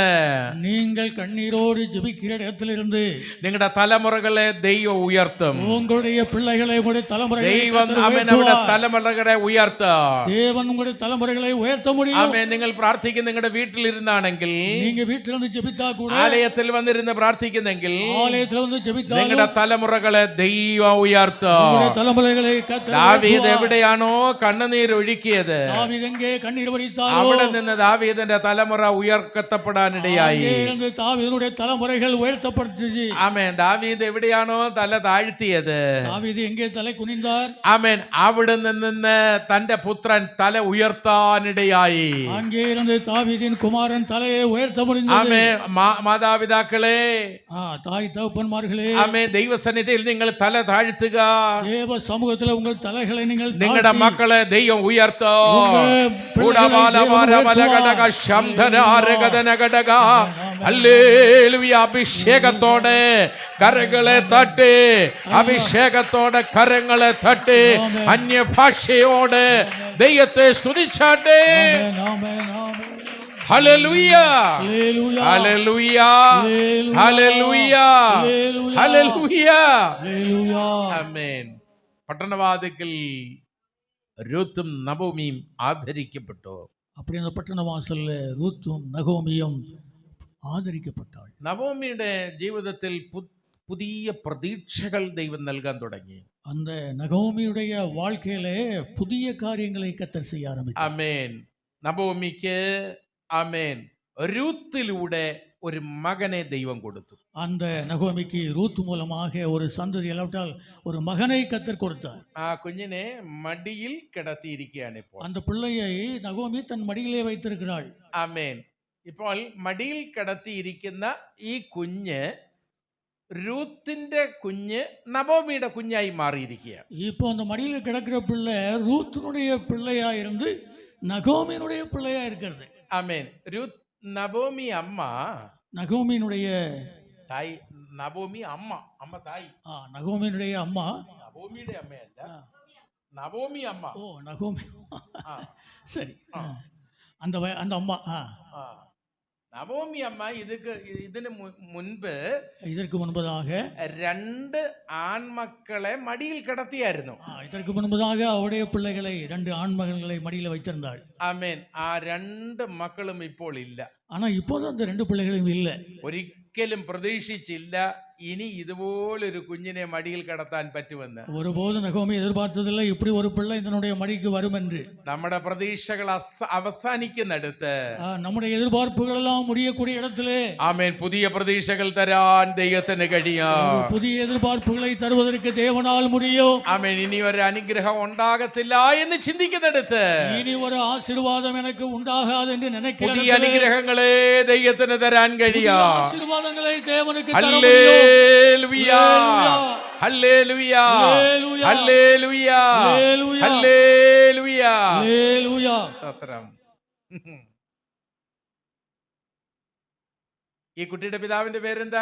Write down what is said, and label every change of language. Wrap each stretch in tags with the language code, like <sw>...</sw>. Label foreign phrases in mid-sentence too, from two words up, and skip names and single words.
<ta>நீங்கள் கண்ணீரோடு ஜெபிக்கிற இடத்துல இருந்து</ta> <ml>നിങ്ങളുടെ തലമുറകളെ ദൈവം ഉയർത്തും.</ml> <ta>உங்களுடைய பிள்ளைகளை, உங்களுடைய தலைமுறைகளை</ta> <ml>ദൈവം അവനവരുടെ തലമുറകളെ ഉയർത്തും.</ml> <ta>தேவன் உங்களுடைய தலைமுறைகளை உயர்த்த முடியும்.</ta> <ml>ആമേൻ. നിങ്ങൾ പ്രാർത്ഥിക്കുന്ന നിങ്ങളുടെ വീട്ടിലിരുന്നാണെങ്കിൽ,</ml> <ta>நீங்க வீட்டில இருந்து ஜெபித்தா கூட,</ta> <ml>ആലയത്തിൽ വന്നിരുന്ന് പ്രാർത്ഥിക്കുന്നെങ്കിൽ,</ml> <ta>ஆலயத்துல வந்து ஜெபித்தா</ta> <ml>നിങ്ങളുടെ തലമുറകളെ ദൈവം ഉയർത്തും.</ml> <ta>உங்களுடைய தலைமுறைகளை கர்த்தர்</ta> <ml>ദാവീദ്</ml> <ta>உயர்த்துவார்.</ta> <ml>എവിടെയാണോ കണ്ണുനീർ ഒഴുക്കിയത്,</ml> <ta>தாவீது எங்கே கண்ணீர் வடித்தாரோ</ta> <ml>അവിടെ നിന്ന് ദാവീദിന്റെ തലമുറ ഉയർത്തപ്പെടാനിടയായി.</ml> <ta>அங்கே இருந்து தாவீதுடைய தலைமுறைகள் உயர்த்தப்பட்டுச்சு.</ta> <ml>ആമേൻ. ദാവീദ് എവിടെയാണോ തല താഴ്ത്തിയത്,</ml> <ta>தாவீது எங்கே தலை குனிந்தார்,</ta> <ml>ആമേൻ, അവിടെ നിന്ന് തന്റെ പുത്രൻ തല ഉയർത്താനിടയായി.</ml> <ta>அங்கே இருந்து தாவீதின் குமாரன் தலையை உயர்த்த முடிந்தது.</ta> <ml>ആമേൻ. മാതാപിതാക്കളെ,</ml> <ta>தாய் தகப்பன்மார்களே,</ta> <ml>ആമേൻ, ദൈവസന്നിധിയിൽ നിങ്ങൾ തല താഴ്ത്തുക.</ml> <ta>தேவ சமூகத்துல உங்கள் தலைகளை நீங்கள்</ta> <ml>നിങ്ങളുടെ</ml> <ta>தாழ்த்தி,</ta> <ml>മക്കളെ ദൈവം ഉയർത്തോ.</ml> <ta>உங்கள் பிள்ளைகளை</ta> <ml>അഭിഷേകത്തോടെ കരങ്ങളെ തട്ടി, അഭിഷേകത്തോടെ കരങ്ങളെ തട്ടി, അന്യഭാഷയോടെ ദൈവത്തെ സ്തുതിച്ചാട്ടെ.</ml> <ta>ஆமென், ஆமென், ஆமென்.</ta> <ml>ഹല്ലേലൂയ,</ml> <ta>ஹல்லேலூயா,</ta> <ml>ഹല്ലേലൂയ,</ml> <ta>ஹல்லேலூயா,</ta> <ml>ഹല്ലേലൂയ,</ml> <ta>ஹல்லேலூயா,</ta> <ml>ഹല്ലേലൂയ.</ml> <ta>ஹல்லேலூயா.</ta> <ml>ആമേൻ. പട്ടണവാതിക്കൽ രൂത്തും നവോമിയും ആദരിക്കപ്പെട്ടു.</ml> <ta>அப்படி அந்த பட்டண வாசல்ல ரூத்தும் நகோமியும் ஆதரிக்கப்பட்டாள்.</ta> <ml>നവോമിയുടെ ജീവിതത്തിൽ പുതിയ പ്രതീക്ഷകൾ ദൈവം നൽകാൻ തുടങ്ങി.</ml> <ta>அந்த நகோமியுடைய வாழ்க்கையிலே புதிய காரியங்களை கர்த்தர் செய்ய ஆரம்பித்தார்.</ta> <ml>ആമേൻ. നവോമിക്ക് ആമേൻ രൂത്തിലൂടെ ഒരു മകനെ ദൈവം കൊടുത്തു.</ml> <ta>அந்த நகோமிக்கு ரூத் மூலமாக ஒரு சந்ததி இல்லாவிட்டால் ஒரு மகனை கர்த்தர் கொடுத்தார்.</ta> <ml>ആ കുഞ്ഞിനെ മടിയിൽ കിടത്തിയിരിക്കുകയാണ് ഇപ്പോൾ.</ml> <ta>அந்த பிள்ளையை நகோமி தன் மடியிலே வைத்திருக்கிறாள்.</ta> <ml>ആമേൻ. ഇപ്പോൾ മടിയിൽ കിടത്തിയിരിക്കുന്ന ഈ കുഞ്ഞ് രൂത്തിന്റെ കുഞ്ഞ് നവോമിയുടെ കുഞ്ഞായി മാറിയിരിക്കുക.</ml> <ta>இப்போ அந்த மடியில கிடக்கிற பிள்ளை ரூத்தினுடைய பிள்ளையா இருந்து நகோமியினுடைய பிள்ளையா இருக்கிறது.</ta> <ml>ആമേൻ. നവോമി അമ്മ,</ml> <ta>நகோமியினுடைய</ta> <ml>തായ്. നവോമി അമ്മ, അമ്മ തായ്.</ml> <ta>நகோமியினுடைய அம்மா,</ta> <ml>നവോമിയുടെ അമ്മയല്ല, നവോമി അമ്മ.</ml> <ta>ஓ நகோமி,</ta> <ml>ആ,</ml> <ta>சரி. அந்த அந்த அம்மா</ta> <ml>ആ. നവോമി അമ്മ ഇതിന് മുൻപ്</ml> <ta>இதற்கு முன்பதாக</ta> <ml>2 ആൺമക്കളെ മടിയിൽ കിടത്തിയായിരുന്നു.</ml> <ta>இதற்கு முன்பதாக அவருடைய பிள்ளைகளை 2 ஆண்மகன்களை மடியில வைத்திருந்தாள்.</ta> <ml>ആമേൻ. ആ 2 മക്കളും ഇപ്പോൾ ഇല്ല.</ml> <ta>ஆனா இப்போது அந்த 2 பிள்ளைகளும் இல்லை.</ta> <ml>ഒരിക്കലും പ്രതീക്ഷിച്ചില്ല ഇനി ഇതുപോലൊരു കുഞ്ഞിനെ മടിയിൽ കിടത്താൻ പറ്റുമെന്ന്.</ml> <ta>ஒருபோது நகோமி எதிர்பார்த்ததில்லை இப்படி ஒரு பிள்ளை தன்னுடைய மடிக்கு வரும் என்று.</ta> <ml>നമ്മുടെ പ്രതീക്ഷകൾ അവസാനിക്കുന്നിടത്ത്,</ml> <ta>நம்முடைய எதிர்பார்ப்புகள் எல்லாம் முடியக்கூடிய இடத்திலே</ta> <ml>ആമേൻ, പുതിയ പ്രതീക്ഷകൾ തരാൻ ദൈവത്തിന് കഴിയും.</ml> <ta>புதிய எதிர்பார்ப்புகளை தருவதற்கு தேவனால் முடியும்.</ta> <ml>ആമേൻ. ഇനി ഒരു അനുഗ്രഹം ഉണ്ടാകത്തില്ല എന്ന് ചിന്തിക്കുന്നിടത്ത്,</ml> <ta>இனி ஒரு ஆசீர்வாதம் எனக்கு உண்டாகாது என்று நினைக்கிற</ta> <ml>പുതിയ അനുഗ്രഹങ്ങളെ ദൈവത്തിന് തരാൻ കഴിയും.</ml> <ta>ஆசீர்வாதங்களை தேவனுக்கு தர முடியும்.</ta> <ml>ഹല്ലേലൂയ, ഹല്ലേലൂയ, ഹല്ലേലൂയ, ഹല്ലേലൂയ,</ml> <ta>ஹல்லேலூயா.</ta> <ml>സ്തോത്രം. ഈ കുട്ടിയുടെ പിതാവിന്റെ പേരെന്താ?</ml>